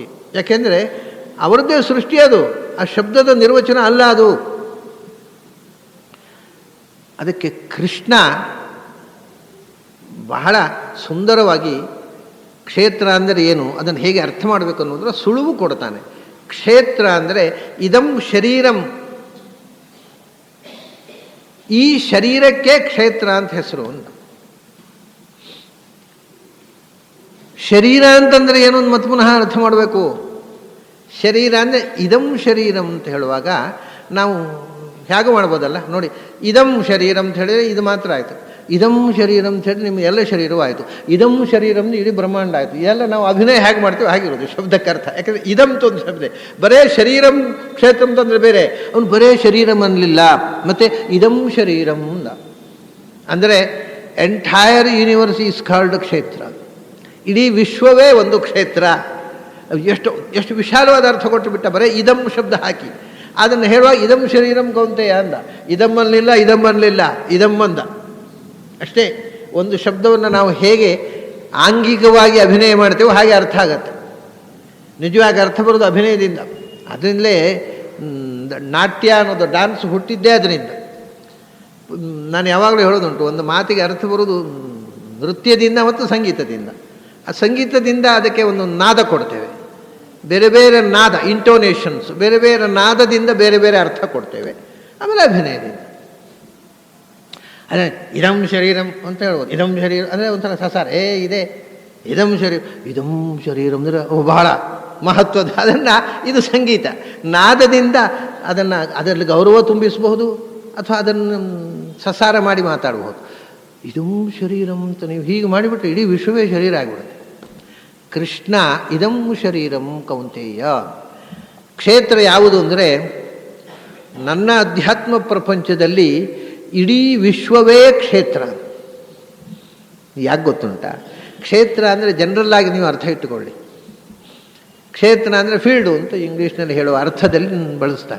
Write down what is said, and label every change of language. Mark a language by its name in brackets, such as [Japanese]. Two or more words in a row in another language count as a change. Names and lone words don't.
[Kannada] ಯಾಕೆಂದರೆ ಅವರದ್ದೇ ಸೃಷ್ಟಿ ಅದು, ಆ ಶಬ್ದದ ನಿರ್ವಚನ ಅಲ್ಲ ಅದು. ಅದಕ್ಕೆ ಕೃಷ್ಣ ಬಹಳ ಸುಂದರವಾಗಿ ಕ್ಷೇತ್ರ ಅಂದರೆ ಏನು, ಅದನ್ನು ಹೇಗೆ ಅರ್ಥ ಮಾಡಬೇಕು ಅನ್ನೋದರ ಸುಳುವು ಕೊಡ್ತಾನೆ. ಕ್ಷೇತ್ರ ಅಂದರೆ [Sanskrit] ಇದಂ ಶರೀರಂ, [Kannada] ಈ ಶರೀರಕ್ಕೆ ಕ್ಷೇತ್ರ ಅಂತ ಹೆಸರು ಅಂತ. ಶರೀರ ಅಂತಂದರೆ ಏನು ಅಂತ ಮತ್ತೆ ಪುನಃ ಅರ್ಥ ಮಾಡಬೇಕು. ಶರೀರ ಅಂದರೆ [Sanskrit] ಇದಂ ಶರೀರಂ [Kannada] ಅಂತ ಹೇಳುವಾಗ ನಾವು ಹೇಗೆ ಮಾಡ್ಬೋದಲ್ಲ ನೋಡಿ, [Sanskrit] ಇದಂ ಶರೀರಂ [Kannada] ಅಂತ ಹೇಳಿದರೆ ಇದು ಮಾತ್ರ ಆಯಿತು, [Sanskrit] ಇದಂ ಶರೀರಂ [Kannada] ಅಂತ ಹೇಳಿದ್ರೆ ನಿಮಗೆ ಎಲ್ಲ ಶರೀರವೂ ಆಯಿತು, [Sanskrit] ಇದಂ ಶರೀರಂ [Kannada] ಇಡೀ ಬ್ರಹ್ಮಾಂಡ ಆಯಿತು. ಎಲ್ಲ ನಾವು ಅಭಿನಯ ಹೇಗೆ ಮಾಡ್ತೀವಿ ಹಾಗಿರೋದು ಶಬ್ದಕ್ಕೆ ಅರ್ಥ. ಯಾಕಂದರೆ ಇದಂ ಒಂದು ಶಬ್ದ, ಬರೇ [Sanskrit] ಶರೀರಂ ಕ್ಷೇತ್ರಂ [Kannada] ಅಂತಂದರೆ ಬೇರೆ, ಅವನು ಬರೇ ಶರೀರಂ ಅನ್ನಲಿಲ್ಲ, ಮತ್ತು [Sanskrit] ಇದಂ ಶರೀರಂ [Kannada] ಅಂದ. [English] ಅಂದರೆ entire universe is called ಕ್ಷೇತ್ರ. [Kannada] ಇಡೀ ವಿಶ್ವವೇ ಒಂದು ಕ್ಷೇತ್ರ. ಎಷ್ಟು ವಿಶಾಲವಾದ ಅರ್ಥ ಕೊಟ್ಟು ಬಿಟ್ಟ, ಬರೇ ಇದಂ ಶಬ್ದ ಹಾಕಿ ಅದನ್ನು ಹೇಳುವಾಗ [Sanskrit] ಇದಂ ಶರೀರಂ ಕೌಂತೆಯ [Kannada] ಅಂದ. ಇದಂ ಅನ್ನಲಿಲ್ಲ, ಇದಂ ಅನ್ನಲಿಲ್ಲ, ಇದಂ ಅಂದ ಅಷ್ಟೇ. ಒಂದು ಶಬ್ದವನ್ನು ನಾವು ಹೇಗೆ ಆಂಗಿಕವಾಗಿ ಅಭಿನಯ ಮಾಡ್ತೇವೋ ಹಾಗೆ ಅರ್ಥ ಆಗತ್ತೆ. ನಿಜವಾಗಿ ಅರ್ಥ ಬರೋದು ಅಭಿನಯದಿಂದ. ಅದರಿಂದಲೇ ನಾಟ್ಯ ಅನ್ನೋದು ಡ್ಯಾನ್ಸ್ ಹುಟ್ಟಿದ್ದೇ ಅದರಿಂದ. ನಾನು ಯಾವಾಗಲೂ ಹೇಳೋದುಂಟು, ಒಂದು ಮಾತಿಗೆ ಅರ್ಥ ಬರೋದು ನೃತ್ಯದಿಂದ ಮತ್ತು ಸಂಗೀತದಿಂದ. ಆ ಸಂಗೀತದಿಂದ ಅದಕ್ಕೆ ಒಂದು ನಾದ ಕೊಡ್ತೇವೆ, ಬೇರೆ ಬೇರೆ ನಾದ, ಇಂಟೋನೇಷನ್ಸ್, ಬೇರೆ ಬೇರೆ ನಾದದಿಂದ ಬೇರೆ ಬೇರೆ ಅರ್ಥ ಕೊಡ್ತೇವೆ. ಆಮೇಲೆ ಅಭಿನಯದಿಂದ ಅದೇ [Sanskrit] ಇದಂ ಶರೀರಂ [Kannada] ಅಂತ ಹೇಳ್ಬೋದು. [Sanskrit] ಇದಂ ಶರೀರ [Kannada] ಅಂದರೆ ಒಂಥರ ಸಸಾರ, ಇದೆ [Sanskrit] ಇದಂ ಶರೀರಂ [Kannada] ಅಂದರೆ ಬಹಳ ಮಹತ್ವದ, ಅದನ್ನು ಇದು ಸಂಗೀತ ನಾದದಿಂದ ಅದರಲ್ಲಿ ಗೌರವ ತುಂಬಿಸಬಹುದು ಅಥವಾ ಅದನ್ನು ಸಸಾರ ಮಾಡಿ ಮಾತಾಡಬಹುದು. [Sanskrit] ಇದಂ ಶರೀರಂ [Kannada] ಅಂತ ನೀವು ಹೀಗೆ ಮಾಡಿಬಿಟ್ರೆ ಇಡೀ ವಿಶ್ವವೇ ಶರೀರ ಆಗಿಬಿಡುತ್ತೆ. [Sanskrit] ಕೃಷ್ಣ ಇದಂ ಶರೀರಂ ಕೌಂತೆಯ. [Kannada] ಕ್ಷೇತ್ರ ಯಾವುದು ಅಂದರೆ ನನ್ನ ಅಧ್ಯಾತ್ಮ ಪ್ರಪಂಚದಲ್ಲಿ ಇಡೀ ವಿಶ್ವವೇ ಕ್ಷೇತ್ರ. ಯಾಕೆ ಗೊತ್ತುಂಟ? ಕ್ಷೇತ್ರ ಅಂದರೆ ಜನರಲ್ ಆಗಿ ನೀವು ಅರ್ಥ ಇಟ್ಟುಕೊಳ್ಳಿ. ಕ್ಷೇತ್ರ ಅಂದರೆ ಫೀಲ್ಡು ಅಂತ ಇಂಗ್ಲೀಷ್ನಲ್ಲಿ ಹೇಳುವ ಅರ್ಥದಲ್ಲಿ ಬಳಸ್ತಾನೆ.